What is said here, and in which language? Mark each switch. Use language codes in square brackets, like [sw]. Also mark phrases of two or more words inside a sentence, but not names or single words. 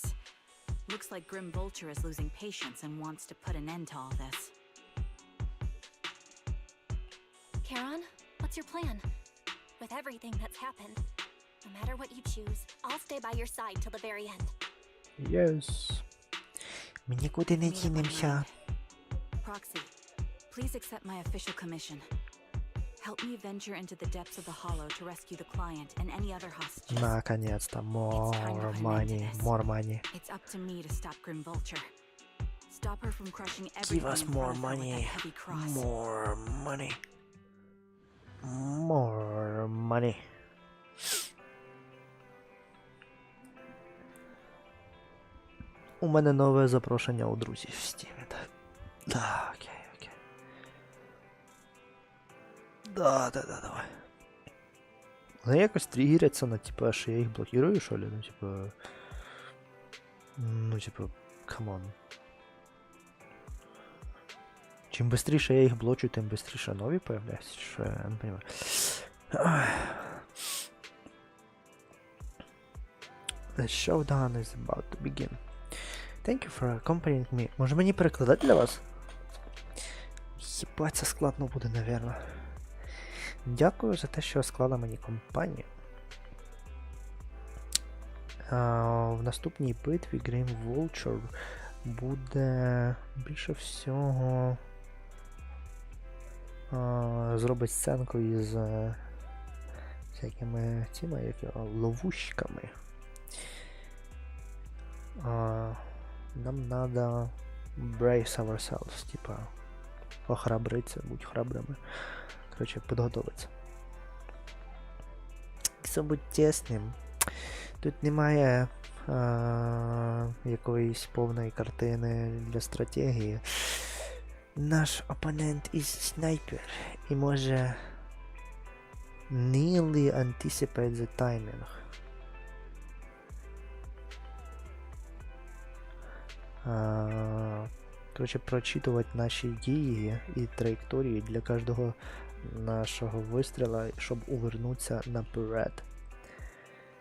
[en] Looks like Grim Vulture is losing patience and wants to put an end to all this. Charon, what's your plan? With everything that's happened, no matter what you choose, I'll stay by your side till the very end. Yes. [uk] Ми нікуди не дінемося. [en] Proxy, please accept my official commission. Help me venture into the depths of the Hollow to rescue the client and any other hostages. [ru] Наконец-то. [en] More money. More money. It's up to me to stop Grim Vulture. Stop her from crushing everything. Give us in more front of her with money. that heavy cross. More money. More money. [uk] У мене нове запрошення у друзів в Steam. [ru] Да, окей. Да, давай. [uk] Вони якось тригеряться на, типа, що я їх блокирую, що ли? Ну, типа, камон. Чим швидше я їх блочу, тим швидше нові появляються, що я не розумію. [en] The showdown is about to begin. Thank you for accompanying me. [uk] Може мені перекладати для вас? Єбать, це складно буде, напевно. Дякую за те, що склала мені компанію. В наступній битві Grim Vulture буде більше всього зробить сценку із всякими цими, як його, ловушками. [ru] Нам надо [en] brace ourselves, [ru] типа охрабриться, будь храбрими. [uk] Короче, підготовитися. Все будь чесним. Тут немає якоїсь повної картини для стратегії. Наш опонент із снайпер і може [en] nearly anticipate the timing. [uk] Короче, прочитувати наші дії і траєкторії для кожного нашого вистріла, щоб увернутися наперед.